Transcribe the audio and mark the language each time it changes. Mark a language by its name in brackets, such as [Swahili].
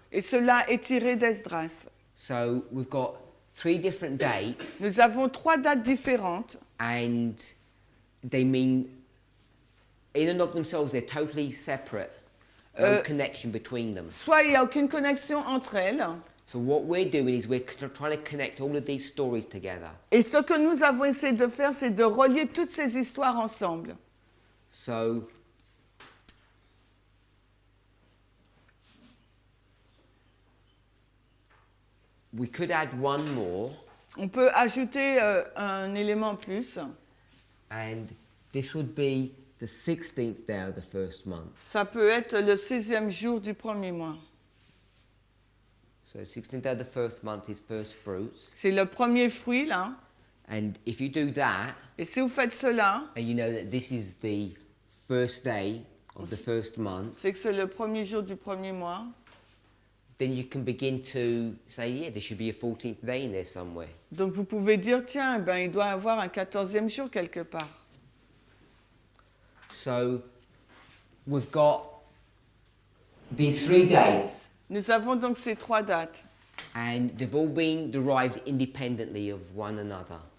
[French] Et cela est tiré d'Esdras. [English] So we've got 3 different dates, [French] Nous avons 3 dates différentes. [English] and they mean, in and of themselves, they're totally separate. No connection between them. [French] Soit il n'y a aucune connexion entre elles. [English] So what we're doing is we're trying to connect all of these stories together. [French] Et ce que nous avons essayé de faire, c'est de relier toutes ces histoires ensemble. [English] So we could add one more, [French] On peut ajouter un élément en plus. [English] and this would be the 16th day of the first month. [French] Ça peut être le 16e jour du premier mois. [English] So 16th day of the first month is first fruits. [French] C'est le premier fruit, là. [English] And if you do that, [French] Et si vous faites cela, [English] and you know that this is the first day of the first month, [French] c'est que c'est le premier jour du premier mois. [English] then you can begin to say, yeah, there should be a 14th day in there somewhere. [French] Donc vous pouvez dire, tiens, ben, il doit y avoir un 14e jour quelque part. [English] So we've got these 3 dates, [French] Nous avons donc ces 3 dates. [English] and they've all been derived independently of one another.